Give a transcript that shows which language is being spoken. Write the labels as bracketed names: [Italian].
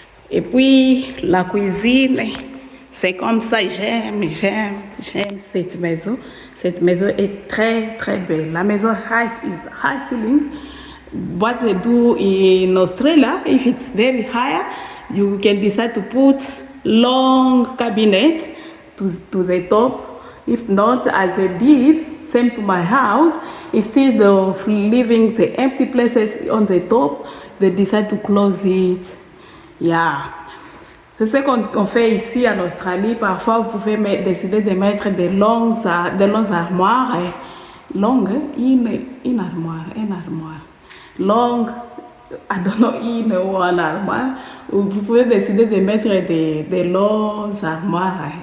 [French] Et puis la cuisine, c'est comme ça. J'aime cette maison. Cette maison est très très belle. La maison [English] is high ceiling. What they do in Australia, if it's very high, you can decide to put long cabinet to the top. If not, as I did, same to my house, instead of leaving the empty places on the top, they decide to close it. Yeah. [French] C'est ce qu'on fait ici en Australie. Parfois, vous pouvez décider de mettre des longues armoires. Longues, une armoire. Long, [English] I don't know, [French] une ou une armoire. Vous pouvez décider de mettre des longues armoires.